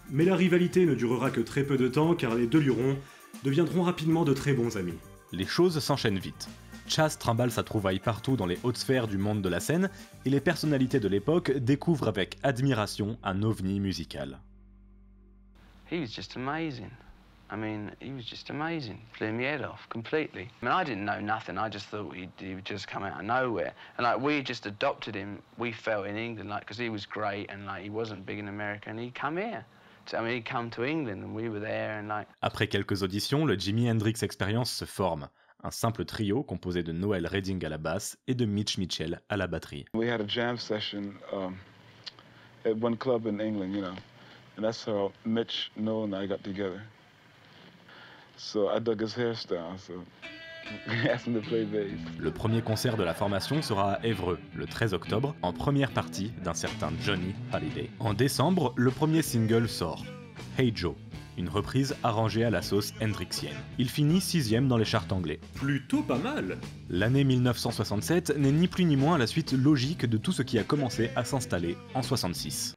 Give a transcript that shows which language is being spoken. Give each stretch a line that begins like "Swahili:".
French: Mais la rivalité ne durera que très peu de temps car les deux lurons deviendront rapidement de très bons amis. Les choses s'enchaînent vite. Chas trimballe sa trouvaille partout dans les hautes sphères du monde de la scène, et les personnalités de l'époque découvrent avec admiration un ovni musical.
English: He was just amazing. I mean, he was just amazing. Blew my head off completely. I mean, I didn't know nothing. I just thought he would just come out of nowhere. And like, we just adopted him. We felt in England, like, because he was great and like he wasn't big in America, and he come here. So, I mean, he come to England, and we were there, and like.
French: Après quelques auditions, le Jimi Hendrix Experience se forme. Un simple trio composé de Noel Redding à la basse et de Mitch Mitchell à la batterie.
English: We had a jam session at one club in England, you know, and that's how Mitch, Noel, and I got together. So I dug his hairstyle, so I asked him to play bass.
French: Le premier concert de la formation sera à Évreux, le 13 octobre, en première partie d'un certain Johnny Hallyday. En décembre, le premier single sort, Hey Joe. une reprise arrangée à la sauce hendrixienne. Il finit 6ème dans les charts anglais. Plutôt pas mal. L'année 1967 n'est ni plus ni moins la suite logique de tout ce qui a commencé à s'installer en 66.